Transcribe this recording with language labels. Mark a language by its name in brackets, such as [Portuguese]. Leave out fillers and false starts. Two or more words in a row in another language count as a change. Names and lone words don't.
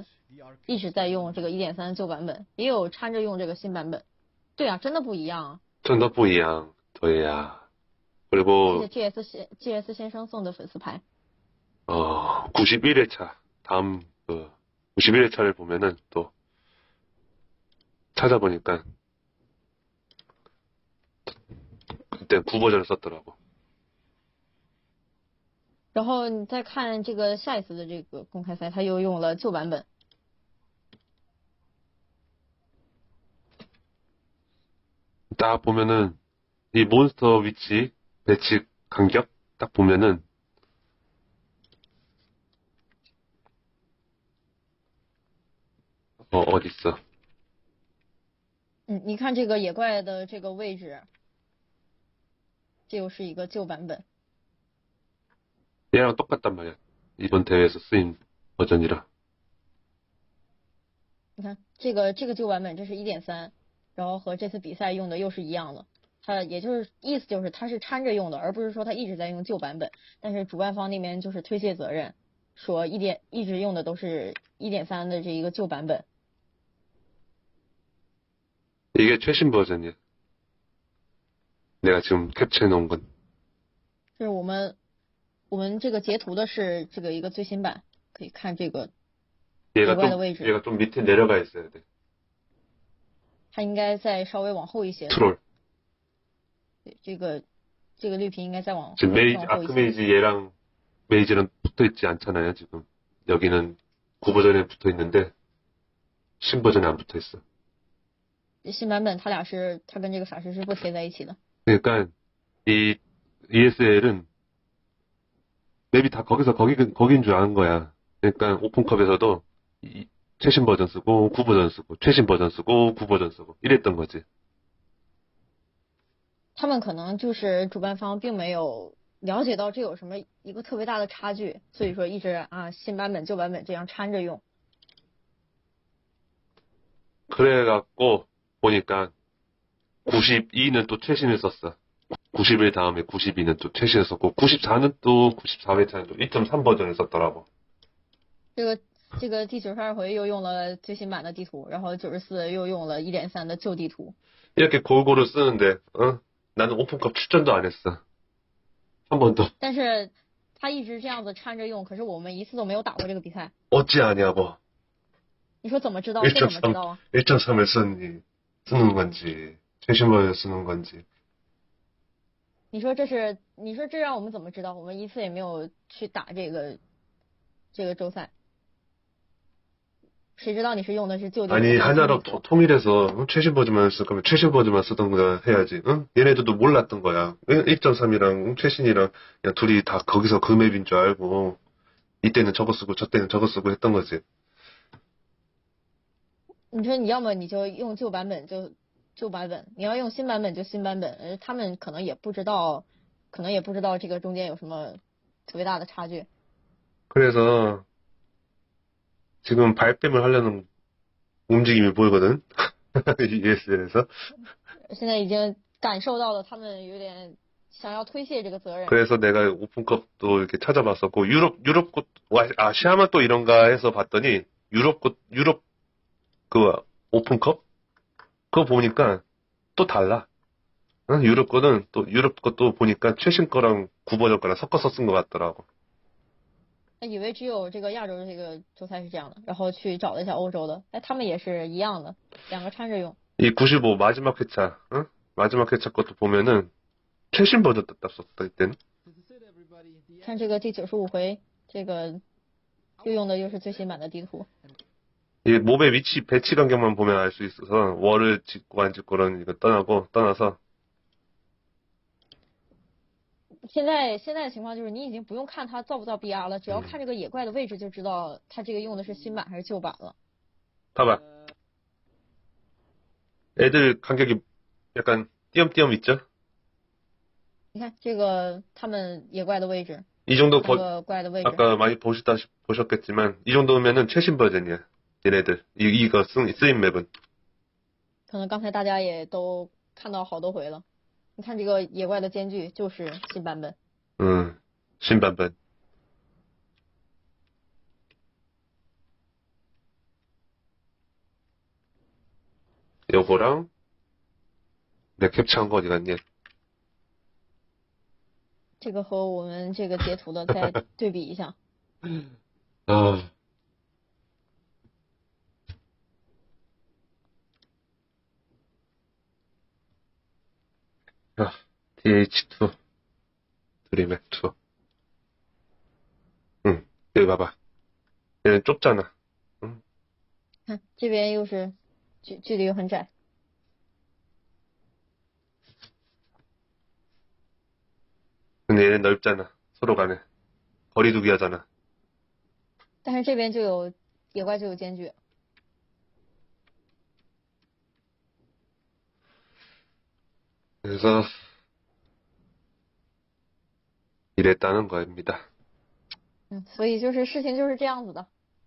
[English] the arcade [Chinese] 一直在用这个 1.3 旧版本，也有掺着用这个新版本。对啊，真的不一样啊！真的不一样，对呀. 谢 [Korean] 그리고 [Chinese] 谢 GS 先生送的粉丝牌。 [Korean] 91회차 다음 91회차를 보면은 또 찾아보니까 그때 9버전을 썼더라고. [Chinese] 然后你再看这个下一次的这个公开赛，他又用了旧版本。 [Korean] 딱 보면은 이 몬스터 위치 배치 간격 딱 보면은 어디 있어? [Chinese] 你看这个野怪的这个位置，这又是一个旧版本。 [Korean] 얘랑 똑같단 말이야. 이번 대회에서 쓰인 버전이라. [Chinese] 你看这个旧版本，这是 1.3， 然后和这次比赛用的又是一样的。它也就是意思就是它是掺着用的，而不是说它一直在用旧版本。但是主办方那边就是推卸责任，说一直用的都是 1.3 的这一个旧版本。 [Korean] 이게 최신 버전이야. 내가 지금 캡처해 놓은 건. [Chinese] 就是我们这个截图的是这个一个最新版，可以看这个 [Korean] 얘가 [Chinese] 野怪的位置。 [Korean] 얘가 좀 밑에 내려가 있어야 돼. [Chinese] 它应该再稍微往后一些。 [Korean] 트롤. [Chinese] 对，这个绿屏应该再往 [Korean] 지금 메이지, [Chinese] 往后一些。 [Korean] 아크메이지 얘랑 메이지는 붙어 있지 않잖아요, 지금. 여기는 9버전에 붙어 있는데, 신버전에 안 붙어 있어. [Chinese] 新版本它跟这个法师是不贴在一起的。 [Korean] 그러니까, 이 ESL은 맵이 다 거긴 줄 아는 거야. 그러니까 오픈컵에서도 최신 버전 쓰고 9버전 쓰고 최신 버전 쓰고 9버전 쓰고 이랬던 거지. [Chinese] 他们可能就是主办方并没有了解到这有什么一个特别大的差距，所以说一直新版本旧版本这样掺着用。 [Korean] 그래갖고 보니까 92는 또 최신을 썼어. 91 다음에 92는 또 최신을 썼고 94는 또 94회차는 또 1.3 버전을 썼더라고. [Chinese] 这个第92回又用了最新版的地图，然后94又用了 1.3 的旧地图。 [Korean] 이렇게 골고루 쓰는데 나는 오픈컵 출전도 안 했어. 한 번도. [Chinese] 但是他一直这样子掺着用，可是我们一次都没有打过这个比赛。 [Korean] 어찌 아냐고. [Chinese] 你说怎么知道？这怎么知道啊？ [Korean] 1.3을 쓰는 건지 최신 버전 쓰는 건지. [Chinese] 你说这让我们怎么知道？我们一次也没有去打这个周赛，谁知道你是用的是旧地图？ [Korean] 아니 하나로 통일해서 최신 버전만 쓸 거면 최신 버전만 쓰던 거 해야지. 응? 얘네들도 몰랐던 거야. 1.3이랑 최신이랑 그냥 둘이 다 거기서 그 맵인 줄 알고 이때는 저거 쓰고 저때는 저거 쓰고 했던 거지. [Chinese] 你说你要么你就用旧版本就旧版本，你要用新版本就新版本，他们可能也不知道这个中间有什么特别大的差距。 [Korean] 그래서 지금 발뺌을 하려는 움직임이 보이거든. ESL에서. [Chinese] 现在已经感受到了他们有点想要推卸这个责任。 [Korean] 그래서 내가 오픈컵도 이렇게 찾아봤었고 유럽 곳 아시아만 또 이런가 해서 봤더니 유럽 그 오픈컵 그거 보니까 또 달라. 응? 유럽 것도 보니까 최신 거랑 9버전 거랑 섞어서 쓴 것 같더라고. [Chinese] 以为只有这个亚洲的这个周赛是这样的，然后去找了一下欧洲的，他们也是一样的，两个掺着用。 [Korean] 이 95 마지막 회차, 응? 마지막 회차 것도 보면은 최신 버전 딱 썼다 이때는. [Chinese] 看这个第95回，这个又用的又是最新版的地图。 [Korean] 이 몹의 위치 배치 간격만 보면 알 수 있어서 월을 짓고 안 짓고는 이거 떠나서 [Chinese] 现在的情况就是你已经不用看它造不造 BR 了，只要看这个野怪的位置就知道它这个用的是新版还是旧版了。 [Korean] 봐봐. 애들 간격이 약간 띄엄띄엄 있죠? [Chinese] 你看这个他们野怪的位置， [Korean] 이 정도 [Chinese] 三个怪的位置， [Korean] 아까 많이 보셨겠지만 이 정도면은 최신 버전이야. 얘네들 이거 쓰인 맵은. [Chinese] 可能刚才大家也都看到好多回了。你看这个野怪的间距就是新版本。 [Korean] 신반반. 요거랑 내 캡처한 거 어디 갔니? [Chinese] 这个和我们这个截图的再对比一下。 [Korean] 아. 아, DH2 드림앱2. 응, 여기 봐봐. 얘는 좁잖아. 응? [Chinese] 看这边又是距离又很窄， [Korean] 근데 얘는 넓잖아. 서로 간에. 거리두기 하잖아. [Chinese] 但是这边就有野怪就有间距。 [Korean] 그래서 이랬다는 겁니다. [Chinese] 所以就是事情就是这样子的。